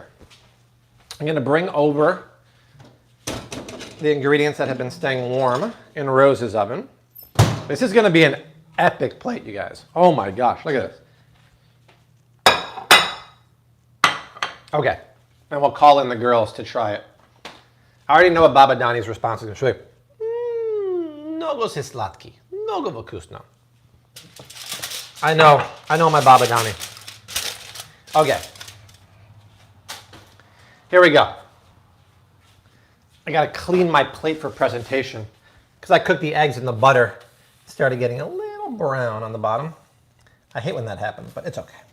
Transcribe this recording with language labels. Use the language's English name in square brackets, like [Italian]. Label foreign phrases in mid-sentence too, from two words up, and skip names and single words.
[English] I'm going to bring over the ingredients that have been staying warm in Rose's oven. This is going to be an epic plate, you guys. Oh my gosh, look at this. Okay, and we'll call in the girls to try it. I already know what Baba Dani's response is going to be. [Bulgarian] Mnogo se sladki, mnogo vkusno. [English] I know my Baba Dani. Okay, here we go. I gotta clean my plate for presentation because I cooked the eggs in the butter. It started getting a little brown on the bottom. I hate when that happens, but it's okay.